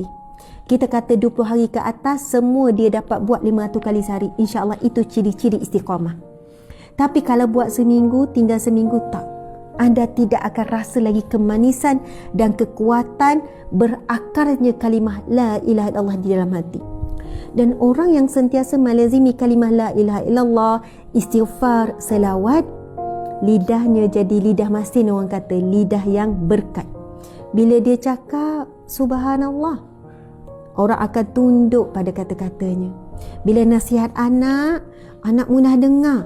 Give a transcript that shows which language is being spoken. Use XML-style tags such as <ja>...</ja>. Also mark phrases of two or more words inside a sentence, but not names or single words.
<ms>Kita kata 20 hari ke atas, semua dia dapat buat 500 kali sehari. InsyaAllah itu ciri-ciri istiqamah. Tapi kalau buat seminggu, tinggal seminggu, tak. Anda tidak akan rasa lagi kemanisan dan kekuatan berakarnya kalimah</ms> <ar>لا إله إلا الله</ar> <ms>di dalam hati. Dan orang yang sentiasa melazimi kalimah</ms> <ar>لا إله إلا الله,</ar> <ms>istighfar, selawat, lidahnya jadi lidah masin, orang kata lidah yang berkat. Bila dia cakap subhanallah, orang akan tunduk pada kata-katanya. Bila nasihat anak mudah dengar.</ms>